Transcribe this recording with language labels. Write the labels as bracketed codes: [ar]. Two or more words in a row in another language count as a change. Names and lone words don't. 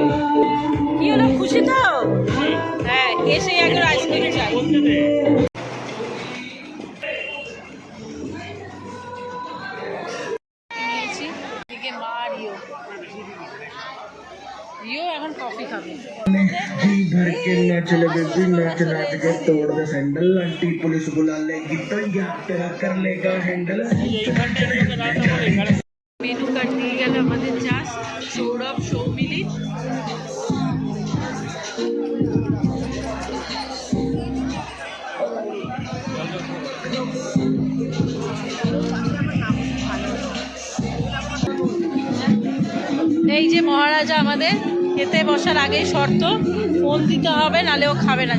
[bn] কি হলো, খুশি তো? হ্যাঁ, এসে এখন আইসক্রিম চাই। নিয়েছি এদিকে মা আর রিও এখন কফি খাবে। [hi] जी भर के नाच लगे भी नाच नाच के तोड़ दे सैंडल। आंटी पुलिस बुला लेगी तो यार तेरा कर लेगा हैंडल। [bn] মেনু কার্ড নিয়ে গেল আমাদের জাস্ট সৌরভ সৌমিলি। এই যে মহারাজা আমাদের খেতে বসার আগেই শর্ত ফোন দিতে হবে, নাহলে ও খাবে না।